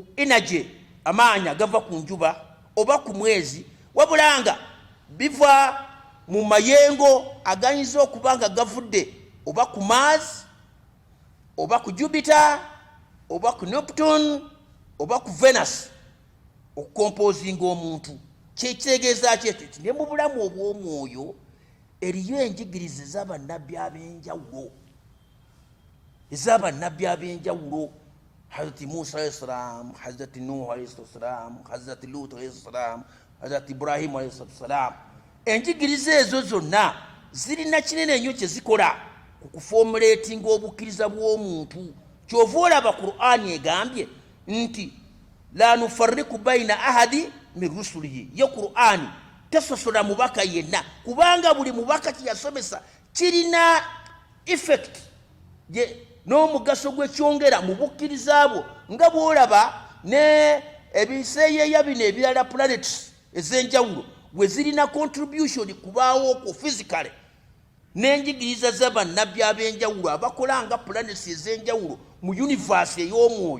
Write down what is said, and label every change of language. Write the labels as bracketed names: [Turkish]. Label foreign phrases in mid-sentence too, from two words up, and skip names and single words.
[Ganda] energy amaanyi agava ku njuba oba ku mwezi, wabula nga biva mu mayengo agayinza okuba nga gavudde oba ku Mars oba ku Jupiter oba ku Neptune oba ku Venus okukompozinga omuntu. Kyekitegeeza kyekyo nti ne mu bulamu obw'omwoyo eriyo enjigiriza ez'abannabbi ab'enjawulo, ez'abannabbi ab'enjawulo. [Arabic] حضرة موسى عليه السلام، حضرة نوح عليه السلام، حضرة لوط عليه السلام، حضرة إبراهيم عليه السلام. [Ganda] Enjigiriza ezo zonna zirina kinene nnyo kye zikola ku kuformulatinga obukkiriza bw'omuntu. Kyova olaba Qur'ani egambye nti [Arabic] لا نفرق بين أحد من رسله. [Ganda] Ye Qur'ani tesosola mubaka yenna kubanga buli mubaka kyeyasomesa kirina effect n'omugaso gwekyongera mu bukkiriza bwo, nga bw'olaba ne ebiseeyeeya bino ebirala planets ez'enjawulo we zirina contribution kubaawo okwo physically, n'enjigiriza z'abannabbi ab'enjawulo abakola nga planets ez'enjawulo mu universe ey'omwoyo.